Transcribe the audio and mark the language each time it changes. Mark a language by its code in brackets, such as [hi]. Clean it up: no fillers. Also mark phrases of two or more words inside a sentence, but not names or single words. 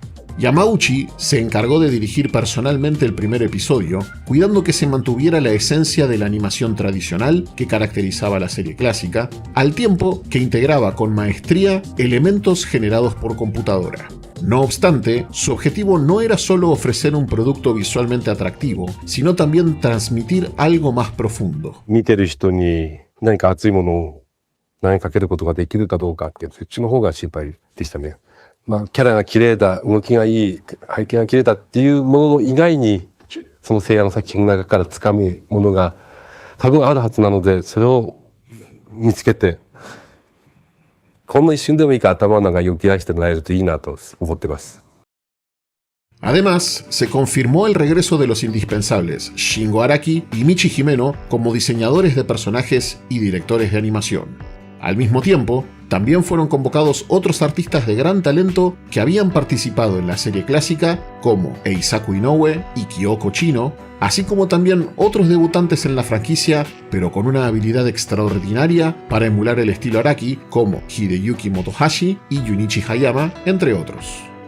[es] Yamauchi se encargó de dirigir personalmente el primer episodio, cuidando que se mantuviera la esencia de la animación tradicional que caracterizaba la serie clásica, al tiempo que integraba con maestría elementos generados por computadora. No obstante, su objetivo no era solo ofrecer un producto visualmente atractivo, sino también transmitir algo más profundo. [ja] 見てる人に何か熱いものを投げかけることができるかどうかっていう、そっちの方が心配でしたね。キャラが綺麗だ、動きがいい、背景が綺麗だっていうものの以外に、その聖夜の作品の中から掴むものが多分あるはずなので、それを見つけて、こんな一瞬でもいいから頭の中に浮き出してもらえるといいなと思ってます。 [es] Además, se confirmó el regreso de los indispensables Shingo Araki y Michi Himeno como diseñadores de personajes y directores de animación. Al mismo tiempo, también fueron convocados otros artistas de gran talento que habían participado en la serie clásica, como Eisaku Inoue y Kyoko Chino, así como también otros debutantes en la franquicia, pero con una habilidad extraordinaria para emular el estilo Araki, como Hideyuki Motohashi y Junichi Hayama, entre otros.